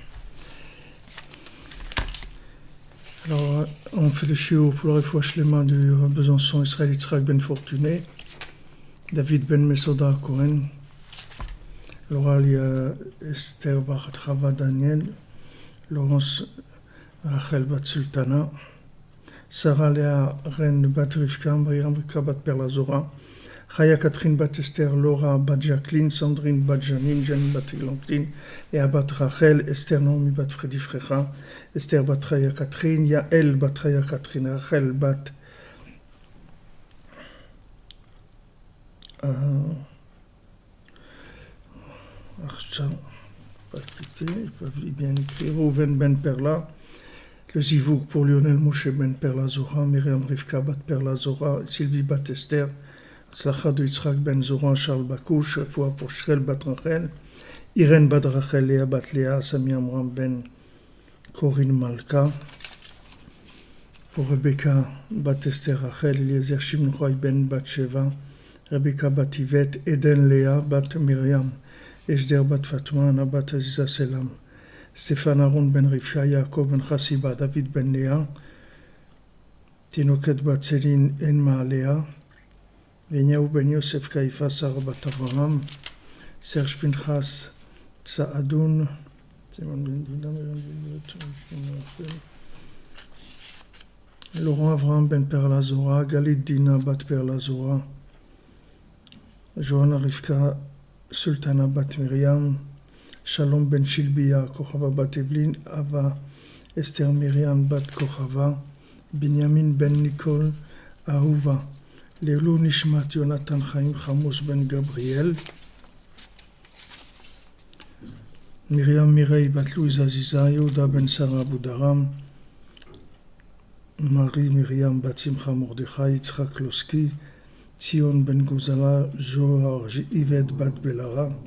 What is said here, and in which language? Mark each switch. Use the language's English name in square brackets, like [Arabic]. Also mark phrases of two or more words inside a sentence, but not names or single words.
[French] Alors, on fait le shiur pour la [Hebrew] רפואה שלמה [French] du Besançon Israël Yitzhak Ben Fortuné, David Ben Mesoda Cohen. Alors, il y a Esther Bar Chava Daniel, Laurence Rachel Bat Sultana, Sarah Léa Ren Bat Rivka, Miriam Rivka Bat Perlazora, Chaya Catherine Bat Esther, Laura Bat Jacqueline, Sandrine Bat Janine, Janine Bat Eglantine, Léa Bat Rachel, Esther Naomi Bat Freddy Frecha, Esther Bat Chaya Catherine, Yael Bat Chaya Catherine, Rachel Bat Archa, pas quitté, ils peuvent bien écrire, Rouven Ben Perla, le Zivour pour Lionel Moshe Ben Perla Zora, Myriam Rivka Bat Perla Zora, Sylvie Bat Esther, Tzlacha de Yitzhak Ben Zora, Charles Bakouche, Foua pour Shrel Bat Rachel, Irène Bat Rachel, Léa Bat Léa, Sami Amram Ben Corinne Malka, pour Rebecca Bat Esther Rachel, Eliezer Shimroy Ben Bat Sheva, Rebecca Bat Yvette, Eden Léa Bat Myriam, Ejder Bat Fatma, Anna Bat Aziza Selam, Stéphane Aaron Ben Rifia, Yaakov Ben Chassiba, David Ben Léa, Tinoket Bat Céline Enma Léa, Venyaou Ben Yosef Kaifa, Sarah Bat Abraham, Serge Pinchas Tsaadoun, Laurent Avraham Ben Perlazora, Galit Dina Bat Perlazora, Johanna Rivka Sultana Bat Miriam, Shalom Ben Shilbia, Kochava Bat Evelyn, Ava Esther Miriam Bat Kochava, Binyamin Ben Nicole, Ahuva, [Hebrew] לעילוי נשמת [French] Yonatan Chaim Chamos Ben Gabriel, Myriam Mireille Bat Louise Aziza, Yehuda Ben Sarah Boudaram, Marie Myriam Bat Simcha Mordechai, Yitzhak Loski, Tzion Ben Gozala, Georges Yvette Bat Belara.